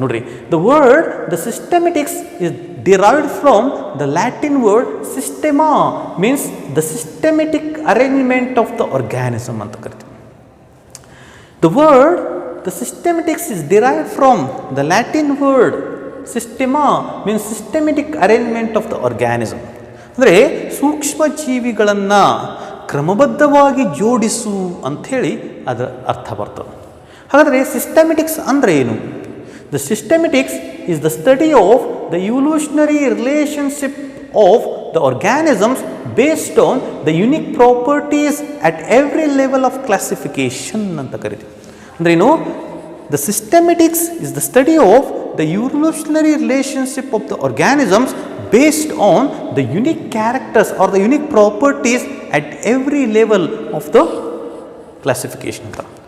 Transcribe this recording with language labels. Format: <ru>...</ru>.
<en>ನೋಡ್ರಿ, the word the systematics is derived from the Latin word systema, means the systematic arrangement of the organism</en> <kn>ಅಂತ ಕರಿತೀವಿ.</kn> <en>The word, the systematics is derived from the Latin word systema, means systematic arrangement of the organism.</en> <kn>ಅಂದರೆ ಸೂಕ್ಷ್ಮ ಜೀವಿಗಳನ್ನು ಕ್ರಮಬದ್ಧವಾಗಿ ಜೋಡಿಸು ಅಂಥೇಳಿ ಅದರ ಅರ್ಥ ಬರ್ತದೆ. ಹಾಗಾದರೆ ಸಿಸ್ಟಮೆಟಿಕ್ಸ್ ಅಂದರೆ ಏನು?</kn> <en>the systematics is the study of the evolutionary relationship of the organisms based on the unique properties at every level of classification</en> <kn>ಅಂತ ಕರಿತೀವಿ. ಅಂದ್ರೆ ಏನು?</kn> <en>The systematics is the study of the evolutionary relationship of the organisms based on the unique characters or the unique properties at every level of the classification</en> <kn>ಅಂತ.</kn>